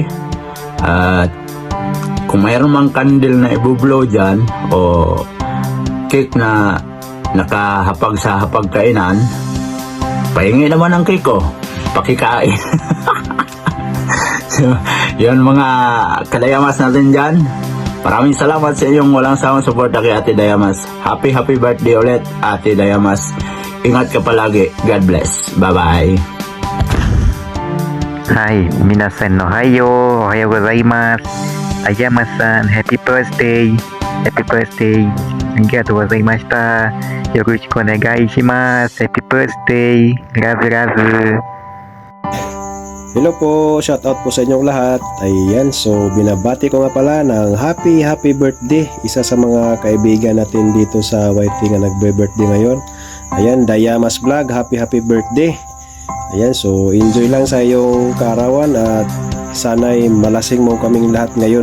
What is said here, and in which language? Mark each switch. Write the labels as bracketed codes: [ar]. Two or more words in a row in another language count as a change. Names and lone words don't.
[tl] At kung mayroon mang candle na ibublow dyan o cake na nakahapag sa hapagkainan, pahingi naman ang cake ko, pakikain. So yun mga kadayamas natin dyan, maraming salamat sa inyong walang sawang suporta kay Ate Dayamas. [en] Happy birthday [tl] ulit Ate Dayamas. Ingat ka palagi. [en] God bless. Bye bye. [ja] はい、皆さんのおはようございます。 [en] あやまさん、Happy Birthday! Happy Birthday! [ja] ありがとうございました。よろしくお願いします。 [en] Happy Birthday! Love! [tl] Hello po, [en] shout out [tl] po sa inyong lahat. Ayan, so binabati ko nga pala ng [en] happy birthday [tl] isa sa mga kaibigan natin dito sa YT nga nagbe-birthday ngayon. Ayan, Dayamas Vlog, [en] happy birthday. [tl] Ayan, so enjoy lang sa iyong kaarawan at sana'y malasing mo kaming lahat ngayon.